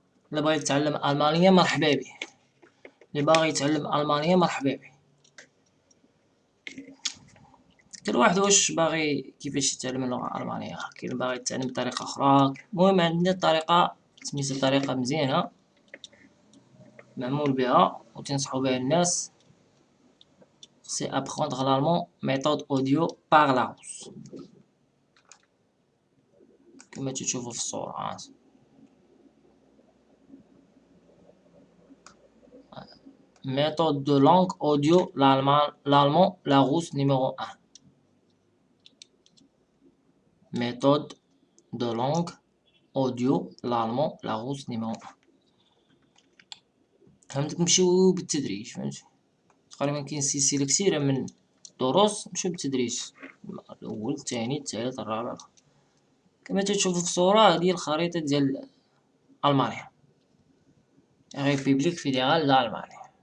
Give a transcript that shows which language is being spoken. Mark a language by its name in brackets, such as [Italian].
[Arabic] اللي بغى يتعلم الألمانية مرحبا به، اللي باغي يتعلم الألمانية مرحبا به. كل واحد واش باغي كيفاش يتعلم اللغة الألمانية. كاين باغي يتعلم بطريقة أخرى. المهم عندنا طريقة سميتها طريقة مزيانة معمول بها وتنصحو بها الناس. [French] C'est apprendre l'allemand méthode audio par la route. [Arabic] كما تشوفوا في الصورة. [French] Méthode de langue audio l'allemand Larousse numéro 1. Méthode de langue audio l'allemand Larousse numéro 1. [Arabic] فهمتك؟ نمشيو بالتدريج. فهمتي؟ تقريبا كاين سلسلة كثيرة من دروس، نمشيو بالتدريج. الأول، الثاني، الثالث، الرابع. كما تشوفوا في الصورة، هذه الخريطة ديال ألمانيا، ريبوبليك فيدرال d'Allemagne.